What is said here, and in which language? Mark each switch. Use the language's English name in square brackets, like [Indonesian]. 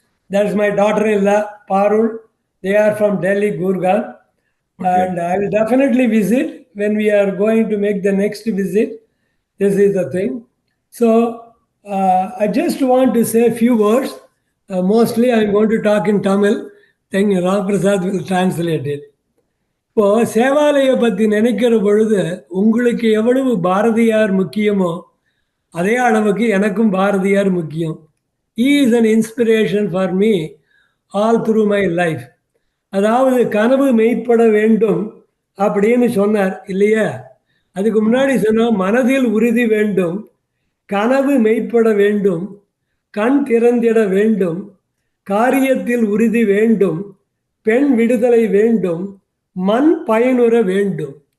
[English] That's my daughter-in-law, Parul. They are from Delhi, Gurgaon. And I will definitely visit when we are going to make the next visit. This is the thing. So I just want to say a few words. Mostly I'm going to talk in Tamil. Then Ram Prasad will translate it. [Tamil] இப்போ சேவாலயை பற்றி நினைக்கிற பொழுது உங்களுக்கு எவ்வளவு பாரதியார் முக்கியமோ அதே அளவுக்கு எனக்கும் பாரதியார் முக்கியம். [English] He is an inspiration for me all through my life. [Tamil] அதாவது கனவு மெய்ப்பட வேண்டும் அப்படின்னு சொன்னார் இல்லையா? அதுக்கு முன்னாடி சொன்னால் மனதில் உறுதி வேண்டும், கனவு மெய்ப்பட வேண்டும், கண் திறந்திட வேண்டும், காரியத்தில் உறுதி வேண்டும், பெண் விடுதலை வேண்டும், மண் பயனுற வேண்டும்.